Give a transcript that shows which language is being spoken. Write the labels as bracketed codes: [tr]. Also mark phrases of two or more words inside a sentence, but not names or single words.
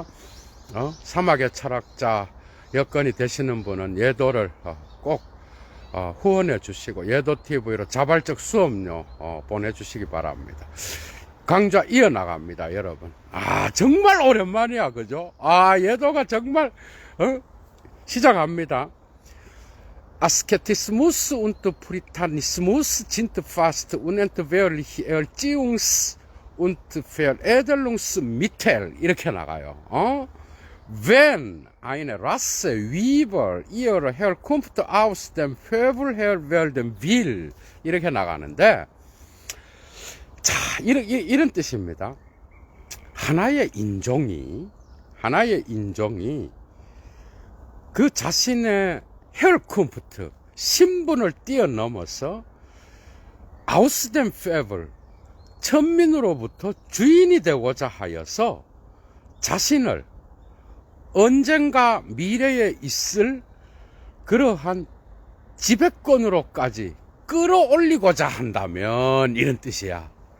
[ko] 사막의 철학자 여건이 되시는 분은 예도를 꼭 후원해 주시고 예도TV로 자발적 수업료 보내주시기 바랍니다. 강좌 이어나갑니다, 여러분. 정말 오랜만이야, 그죠? 예도가 정말 시작합니다. [de] Asketismus und Puritanismus sind fast unentbehrliche Erziehungs- und Veredelungsmittel. [ko] 이렇게 나가요. [de] Wenn eine Rasse über ihre Herkunft aus dem Fabel her werden will. [ko] 이렇게 나가는데, 자, 이런 뜻입니다. 하나의 인종이 그 자신의 헬쿰프트, 신분을 뛰어넘어서 [de] aus dem Pöbel, [ko] 천민으로부터 주인이 되고자 하여서 자신을 언젠가 미래에 있을 그러한 지배권으로까지 끌어올리고자 한다면, 이런 뜻이야.